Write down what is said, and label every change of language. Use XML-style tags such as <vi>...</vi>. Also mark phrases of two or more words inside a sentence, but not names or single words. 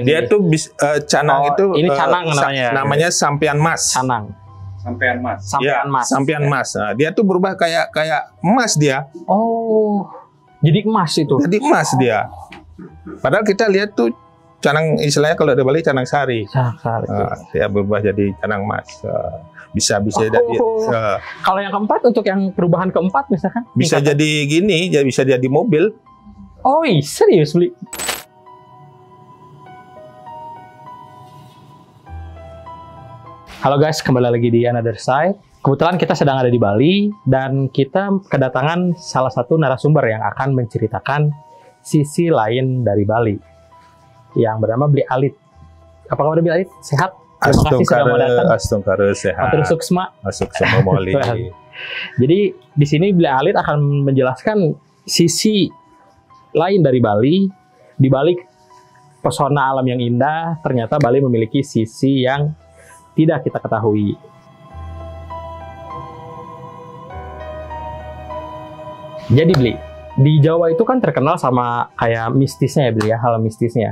<id>Dia tuh canang itu ini canang namanya. Namanya sampian mas. Canang. Sampean mas. Sampean mas. Sampian mas. Nah, dia tuh berubah kayak emas dia. Oh. Jadi emas itu. Jadi emas dia. Padahal kita lihat tuh canang, istilahnya kalau di Bali canang sari. Canang sari. Dia berubah jadi canang emas. Bisa jadi. Kalau yang keempat, untuk yang perubahan keempat misalkan? Bisa jadi gini, bisa jadi mobil. Oh, serius beli? Halo guys, kembali lagi di Another Side. Kebetulan kita sedang ada di Bali dan kita kedatangan salah satu narasumber yang akan menceritakan sisi lain dari Bali yang bernama Bli Alit. Apa kabar Bli Alit? Sehat? Terima kasih sudah mau datang. Astungkare sehat.</id> <ban>Matur suksma. Suksma moli.</ban> <id>Jadi di sini Bli Alit akan menjelaskan sisi lain dari Bali. Di balik pesona alam yang indah, ternyata Bali memiliki sisi yang tidak kita ketahui. Jadi Bli, di Jawa itu kan terkenal sama kayak mistisnya ya Bli ya, hal mistisnya.</id>